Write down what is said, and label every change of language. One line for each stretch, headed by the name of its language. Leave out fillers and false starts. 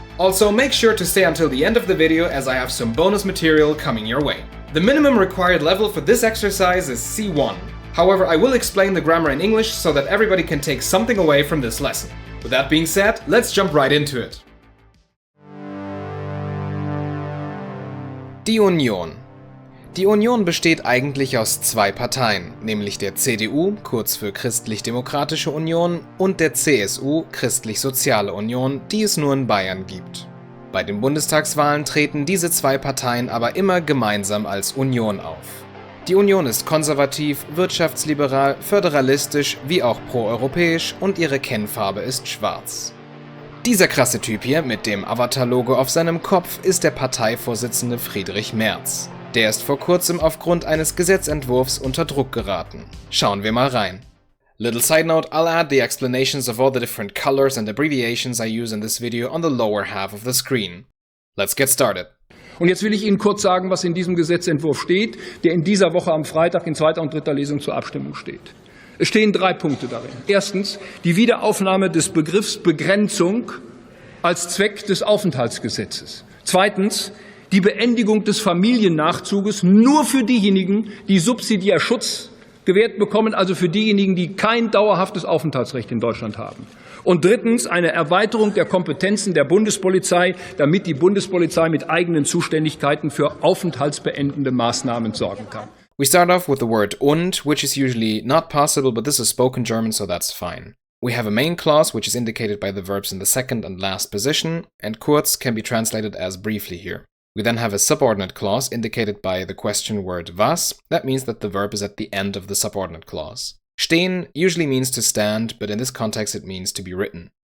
English: Also, make sure to stay until the end of the video as I have some bonus material coming your way. The minimum required level for this exercise is C1. However, I will explain the grammar in English so that everybody can take something away from this lesson. With that being said, let's jump right into it.
German: Die Union. Die Union besteht eigentlich aus zwei Parteien, nämlich der CDU, kurz für Christlich-Demokratische Union, und der CSU, Christlich-Soziale Union, die es nur in Bayern gibt. Bei den Bundestagswahlen treten diese zwei Parteien aber immer gemeinsam als Union auf. Die Union ist konservativ, wirtschaftsliberal, föderalistisch wie auch proeuropäisch und ihre Kennfarbe ist schwarz. Dieser krasse Typ hier mit dem Avatar-Logo auf seinem Kopf ist der Parteivorsitzende Friedrich Merz. Der ist vor kurzem aufgrund eines Gesetzentwurfs unter Druck geraten. Schauen wir mal rein.
English: Little side note, I'll add the explanations of all the different colors and abbreviations I use in this video on the lower half of the screen. Let's get started.
German: Und jetzt will ich Ihnen kurz sagen, was in diesem Gesetzentwurf steht, der in dieser Woche am Freitag in zweiter und dritter Lesung zur Abstimmung steht. Es stehen 3 Punkte darin. Erstens, die Wiederaufnahme des Begriffs Begrenzung als Zweck des Aufenthaltsgesetzes. Zweitens, die Beendigung des Familiennachzuges nur für diejenigen, die subsidiär Schutz gewährt bekommen, also für diejenigen, die kein dauerhaftes Aufenthaltsrecht in Deutschland haben. Und drittens, eine Erweiterung der Kompetenzen der Bundespolizei, damit die Bundespolizei mit eigenen Zuständigkeiten für aufenthaltsbeendende Maßnahmen sorgen kann.
English: We start off with the word und, which is usually not possible, but this is spoken German, so that's fine. We have a main clause, which is indicated by the verbs in the second and last position, and kurz can be translated as briefly here. We then have a subordinate clause indicated by the question word was. That means that the verb is at the end of the subordinate clause. Stehen usually means to stand, but in this context it means to be written.